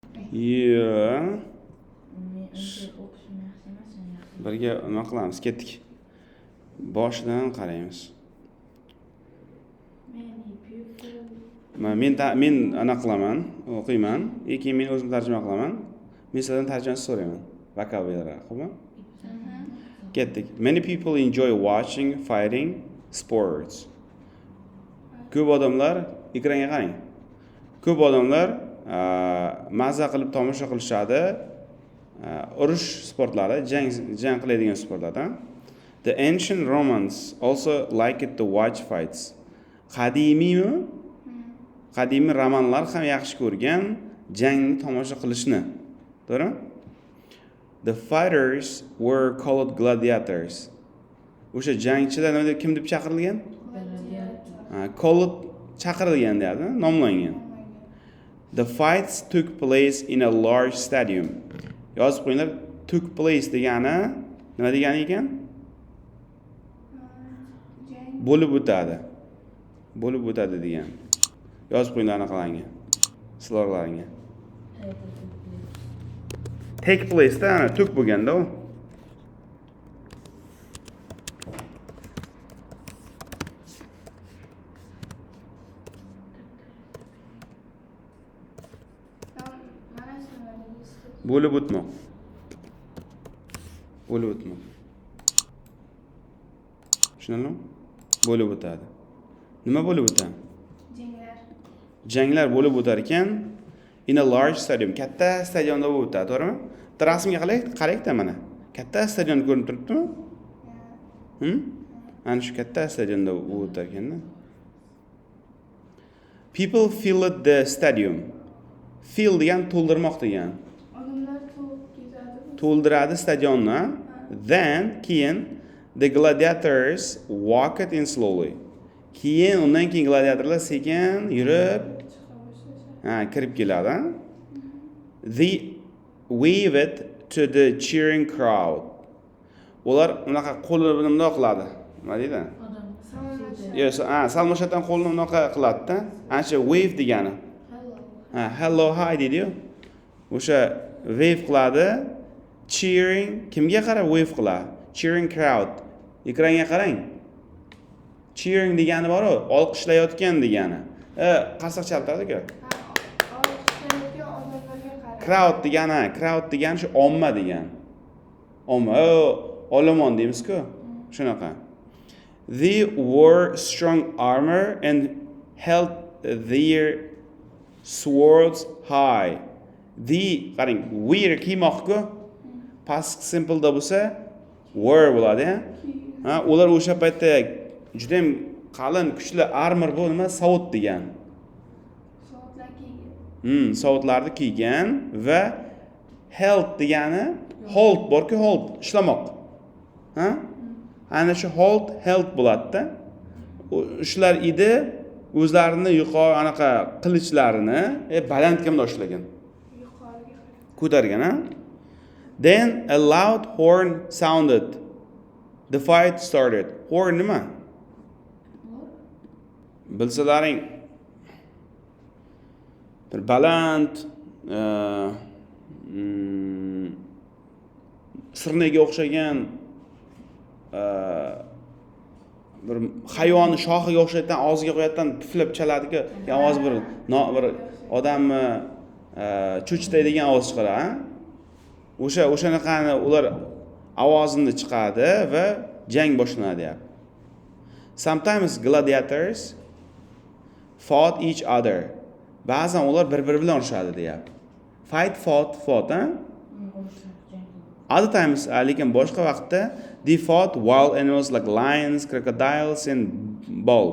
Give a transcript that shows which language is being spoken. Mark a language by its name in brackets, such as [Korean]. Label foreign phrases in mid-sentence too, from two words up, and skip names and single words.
[Uzbek] Yo. Birga nima qilamiz? Ketdik. Boshidan qaraymiz. Men ana qilaman, o'qiyman, keyin men o'zim tarjima qilaman. Men sizdan tarjimasini so'rayman. Vokabulari, xo'pmi? Ketdik. [English] Many people enjoy watching fighting sports. [Uzbek] Ko'p odamlar ekranga qarang. Ko'p odamlar mazza qilib tomosha qilishadi. Urush sportlari, jang qiladigan sportlardan. [English] The ancient Romans also liked to watch fights. [Uzbek] Qadimiy romanlar ham yaxshi ko'rgan jangni tomosha qilishni. To'g'rimi? [English] The fighters were called gladiators. [Uzbek] O'sha jangchilar nima deb kim deb chaqirilgan? Called chaqirilgan deyapti, nomlangan. [English] The fights took place in a large stadium. [Uzbek] Yozib qo'yinglar, [English] took place [Uzbek] degani nima degani ekan? Bo'lib o'tadi. Bo'lib o'tadi degan. Yozib qo'yinglar anaqalarga. Slovlarga. [English] Take place [Uzbek] da, ana took bo'lganda u. Bo'lib o'tmoq. Bo'lib o'tmoq. Tushunarlimi? Bo'lib o'tadi. Nima bo'lib o'tadi? Janglar bo'lib o'tar ekan, [English] in a large stadium, [Uzbek] katta stadionda bo'lib o'tadi, to'g'rimi? Rasmga qarang-da mana. Katta stadion ko'rinib turibdimi? Ana shu katta stadionda bo'lib o'tar ekanda. [English] People filled the stadium. [Uzbek] Fill degan to'ldirmoq degan. To'ldiradi stadionni. [English] Then keyin the gladiators walked in slowly. [Uzbek] Undan keyin gladiatorlar sekin yurib kirib keladi. [English] They waved to the cheering crowd. [Uzbek] Ular unaqa qo'lini bundoq qiladi. Nima deydi? Salmoshdan qo'lini unaqa qiladi-da. Ana shu wave degani. [English] Hello, hi [Uzbek] deydi-yu. O'sha wave qiladi. Cheering, kimga qarab wave qiladi? [English] Cheering crowd. [Uzbek] Ekranga qarang. Cheering degani bor-ku, olqishlayotgan degani. Qarsak chaltiradi-ku. Crowd degani shu omma degan. Omma, olomon deymiz-ku. Shunaqa. [English] They wore strong armor and held their swords high. [Uzbek] Qarang, wear kiymoq-ku. [English] Past simple [Uzbek] da bo'lsa were bo'ladi, ular o'sha paytda juda ham qalin, kuchli armor bu nima? Sovut degan. Sovutlarni kiygan va held degani hold borku, hold ishlamoq. Ana shu [English] hold held [Uzbek] bo'ladi-da. Shular edi o'zlarini yuqori anaqa qilichlarini balandga ushlagan. Ko'targan, [English] Then a loud horn sounded. The fight started. Horn nima? [Uzbek] Bilsalaring bir baland sirnaga o'xshagan bir hayvonni shoxiga o'xshayotgan og'ziga qo'yayotgan puflab chaladiku, ovoz bir odamni cho'chitadigan ovoz chiqaradi. O'shanaqani ular ovozini chiqadi va jang boshlanadi deyapti. [English] Sometimes gladiators fought each other. [Uzbek] Ba'zan ular bir-biri bilan urushadi deyapti. [English] Fought, Other times, [Uzbek] lekin boshqa vaqtda [English] they fought wild animals like lions, crocodiles and bulls.